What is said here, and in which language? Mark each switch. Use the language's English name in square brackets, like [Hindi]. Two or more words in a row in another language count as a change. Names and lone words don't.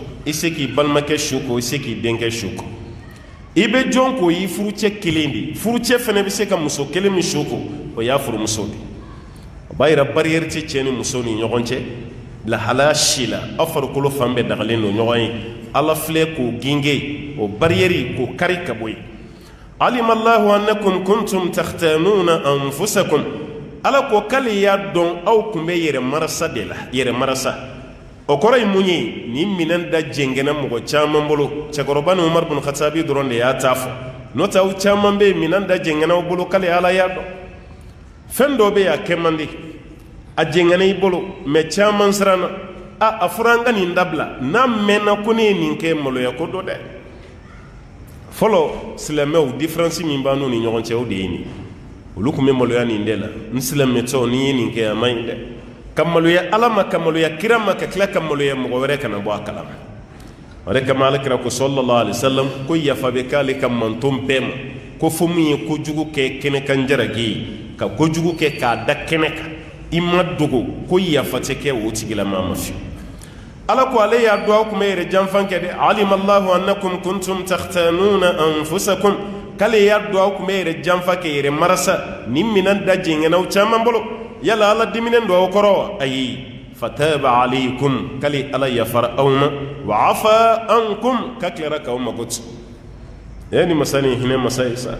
[Bambara] i se k'i balimakɛ su ko i se k'i denkɛ su ko i bɛ jɔn ko i furucɛ kelen de furucɛ fana bɛ se ka muso kelen min su ko o y'a furumuso de o b'a yira bariyɛri tɛ cɛ ni muso ni ɲɔgɔn cɛ lahalaya si la aw farikolo fan bɛɛ dagalen don ɲɔgɔn ye ala filɛ k'o ginge o bariyɛri k'o kari ka bɔ yen alima [Arabic] الله أنكم كنتم تختانون أنفسكم [Bambara] ala ko k'ale y'a dɔn aw tun bɛ yɛrɛ marasa de la yɛrɛ marasa o kɔrɔ ye mun ye nin minɛn da jɛngɛnna mɔgɔ caman bolo cɛkɔrɔba ni umar bin khatabi dɔrɔn de y'a ta fɔ n'o tɛ aw caman bɛ yen minɛn da jɛngɛnna aw bolo k'ale ala y'a dɔn fɛn dɔ bɛ yen a kɛ man di a jɛngɛnna i bolo mɛ caman siranna a fɔra an ka nin dabila n'a mɛnna ko ne ye nin kɛ maloya ko dɔ dɛ fɔlɔ silamɛw diferansi min b'an n'u ni ɲɔgɔn cɛ o de ye nin olu tun bɛ maloya nin de la n silamɛtɔ n'i ye nin kɛ a man ɲi dɛ ka maloya ala ma ka maloya kira ma ka tila ka maloya mɔgɔ wɛrɛ kana bɔ a kalama o de kama alakira ko [Arabic] صلى الله عليه وسلم [Bambara] ko yafa bɛ k'ale ka manton bɛɛ ma ko fo min ye kojugu kɛ kɛnɛkan jaragi ye ka kojugu kɛ k'a da kɛnɛ kan i ma dogo ko yafa tɛ kɛ o tigilama ma fiyewu ala ko ale y'a dɔn aw tun bɛ yɛrɛ janfan kɛ dɛ [Arabic] علم الله أنكم كنتم تختانون أنفسكم [Bambara] k'ale y'a dɔn aw tun bɛ yɛrɛ janfa kɛ yɛrɛ marasa nin minɛn da jɛngɛnnaw caman bolo yala ala diminen don aw kɔrɔ wa ayi [Arabic] فتاب عليكم [Bambara] k'ale ala yafara aw ma [Arabic] وعفا عنكم [Bambara] ka tilara k'aw mago ti ni masa ni hinɛ masa ye sa